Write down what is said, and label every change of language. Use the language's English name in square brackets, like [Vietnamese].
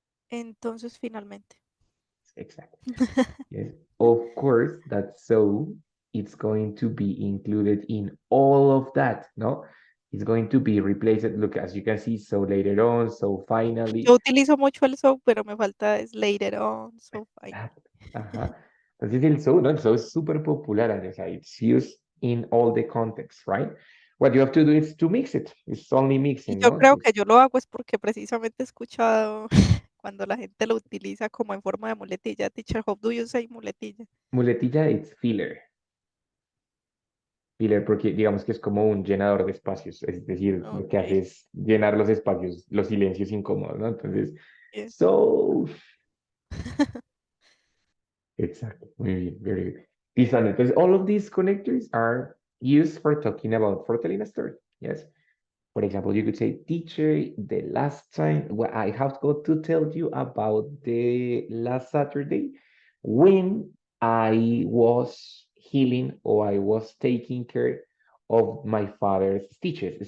[Spanish] Entonces, finalmente. [English] exactly. Yes, of course, that so it's going to be included in all of that, no? It's going to be replaced. Look, as you can see, so later on, so finally. [Spanish] Yo utilizo mucho el so, pero me falta es [English] later on, so fine. [Spanish] Ajá. Entonces el so, ¿no? El so es súper popular, [English] and it's used in all the contexts, right? What you have to do is to mix it. It's only [Spanish] Y [English] mixing, [Spanish] yo no? creo que yo lo hago es porque precisamente he escuchado cuando la gente lo utiliza como en forma de muletilla. [English] Teacher, how do you say muletilla? Muletilla, it's filler. [Spanish] Filler porque digamos que es como un llenador de espacios, es decir, lo que hace [English] Okay. [Spanish] es llenar los espacios, los silencios incómodos, ¿no? Entonces, [English] Yeah. so, exactly, [Spanish] muy bien, [English] very good. [Spanish] Listo, entonces, [English] all of these connectors are used for talking about, for telling a story, yes? For example, you could say, teacher, the last time, well, I have got to tell you about the last Saturday when I was healing or I was taking care of my father's stitches.